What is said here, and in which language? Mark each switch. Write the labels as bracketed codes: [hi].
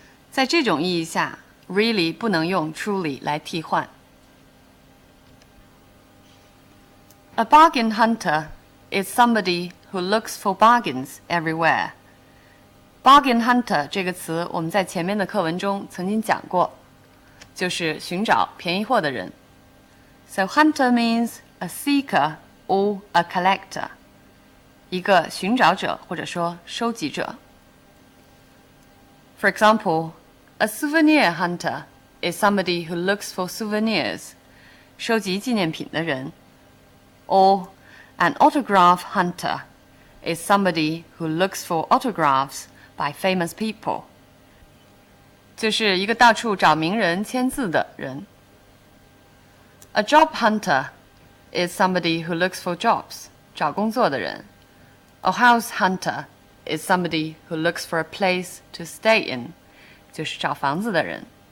[zh] 在这种意义下 really 不能用 truly 来替换。 [en] A bargain hunter is somebody who looks for bargains everywhere. [zh] Bargain hunter 这个词我们在前面的课文中曾经讲过，就是寻找便宜货的人。 [en] So hunter means a seeker or a collector. [zh] 一个寻找者或者说收集者。 [en] For example, a souvenir hunter is somebody who looks for souvenirs, [zh] 收集纪念品的人。 [en] Or an autograph hunter is somebody who looks for autographs by famous people. [zh] 就是一个到处找名人签字的人。 [en] A job hunter is somebody who looks for jobs, [zh] 找工作的人。 [en] A house hunter is somebody who looks for a place to stay in, [zh] 就是找房子的人。